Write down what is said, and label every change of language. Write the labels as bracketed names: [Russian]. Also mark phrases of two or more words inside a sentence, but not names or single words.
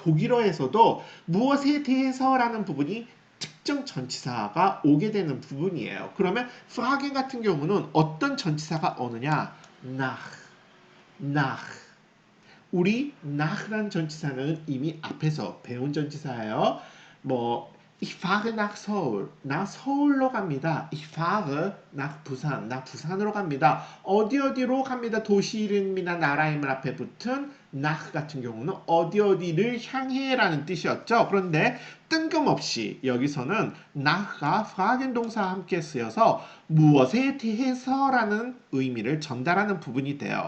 [Korean] 독일어에서도 무엇에 대해서라는 부분이 특정 전치사가 오게 되는 부분이에요. 그러면 fragen 같은 경우는 어떤 전치사가 오느냐? nach. 우리 nach라는 전치사는 이미 앞에서 배운 전치사예요. 뭐 [German] ich fahre nach Seoul. [Korean] 나 서울로 갑니다. [German] Ich fahre nach [Korean] 부산. 나 부산으로 갑니다. 어디로 갑니다. 도시 이름이나 나라 이름 앞에 붙은 nach 같은 경우는 어디를 향해라는 뜻이었죠. 그런데 뜬금없이 여기서는 nach가 fragen 동사와 함께 쓰여서 무엇에 대해서라는 의미를 전달하는 부분이 돼요.